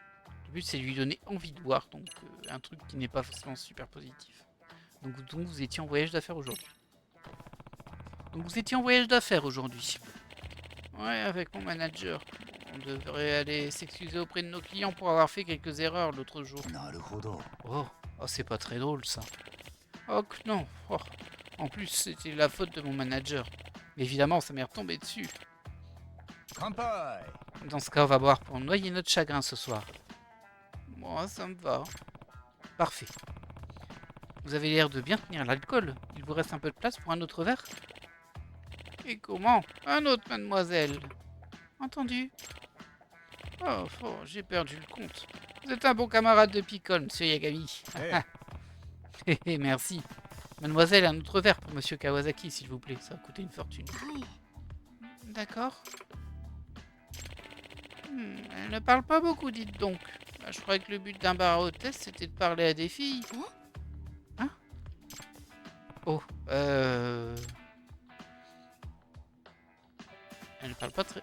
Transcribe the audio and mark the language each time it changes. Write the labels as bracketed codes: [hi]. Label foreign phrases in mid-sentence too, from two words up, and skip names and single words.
[fr] Le but, c'est de lui donner envie de boire, donc un truc qui n'est pas forcément super positif. Donc vous étiez en voyage d'affaires aujourd'hui. Ouais, avec mon manager. On devrait aller s'excuser auprès de nos clients pour avoir fait quelques erreurs l'autre jour. [ja] なるほど [fr] Oh, c'est pas très drôle ça. Oh que non. Oh. En plus, c'était la faute de mon manager. Mais évidemment, ça m'est retombé dessus. [ja] 乾杯 [fr] Dans ce cas, on va boire pour noyer notre chagrin ce soir. Moi, ça me va. Parfait. Vous avez l'air de bien tenir l'alcool. Il vous reste un peu de place pour un autre verre? Et comment? Un autre, mademoiselle. Entendu. Oh, j'ai perdu le compte. Vous êtes un bon camarade de picole, monsieur Yagami. [ja] ええ [fr] Merci. Mademoiselle, un autre verre pour monsieur Kawasaki, s'il vous plaît. Ça va coûter une fortune. [ja] はい。 [fr] D'accord. Elle ne parle pas beaucoup, dites donc. Bah, je croyais que le but d'un bar à hôtesse, c'était de parler à des filles. Hein? Oh, Elle ne parle pas très...